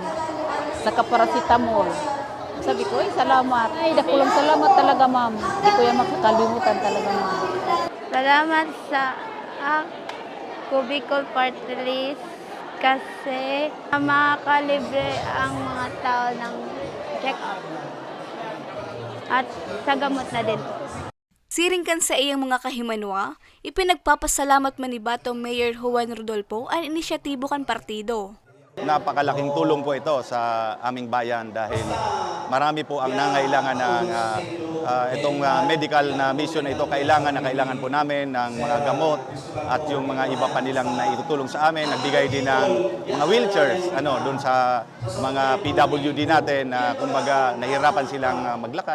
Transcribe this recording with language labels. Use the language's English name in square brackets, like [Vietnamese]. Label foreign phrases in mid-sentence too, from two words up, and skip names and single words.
[Filipino] Saka paracetamol. Sabi ko, salamat. Ay, dakulang salamat talaga, ma'am. Hindi ko yan makakalimutan talaga, ma'am. Salamat sa Bicol Party-list kasi makakalibre ang mga tao ng check-up at sa gamot na din. [Bikol] Siring kan sa iyang mga kahimanwa, ipinagpapasalamat man ni Batong Mayor Juan Rodolfo ang inisyatibo kan partido. [Filipino] Napakalaking tulong po ito sa aming bayan dahil marami po ang nangailangan ng itong medical na mission na ito. Kailangan po namin ng mga gamot at yung mga iba pa nilang naitutulong sa amin. Nagbigay din ng mga wheelchairs doon sa mga PWD natin na kumbaga nahirapan silang maglakad.